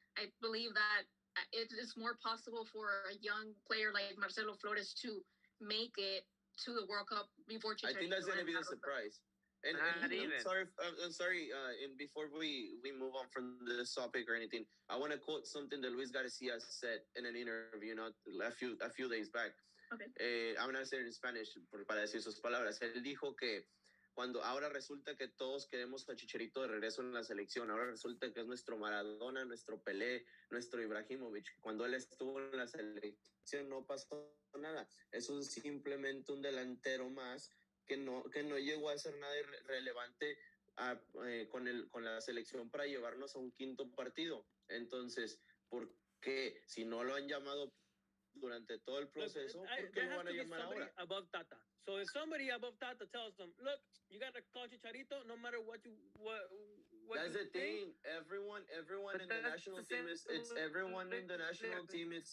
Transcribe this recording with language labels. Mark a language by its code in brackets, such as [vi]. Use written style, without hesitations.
[en] I believe that it is more possible for a young player like Marcelo Flores to make it to the World Cup before Chicharito. I think that's going to be the surprise. And I'm sorry. And before we move on from this topic or anything, I want to quote something that Luis Garcia said in an interview, a few days back. Okay. I'm going to say it in Spanish [es] para decir sus palabras. Él dijo que cuando ahora resulta que todos queremos a Chicharito de regreso en la selección, ahora resulta que es nuestro Maradona, nuestro Pelé, nuestro Ibrahimovic. Cuando él estuvo en la selección no pasó nada. Es simplemente un delantero más que no llegó a hacer nada relevante con la selección para llevarnos a un quinto partido. Entonces, ¿por qué? Si no lo han llamado durante todo el proceso, ¿por qué lo van a llamar ahora? [en] Above Tata. So if somebody above Tata tells them, look, you got to call Chicharito no matter what that's the thing. Everyone in the national team it's everyone in the national team.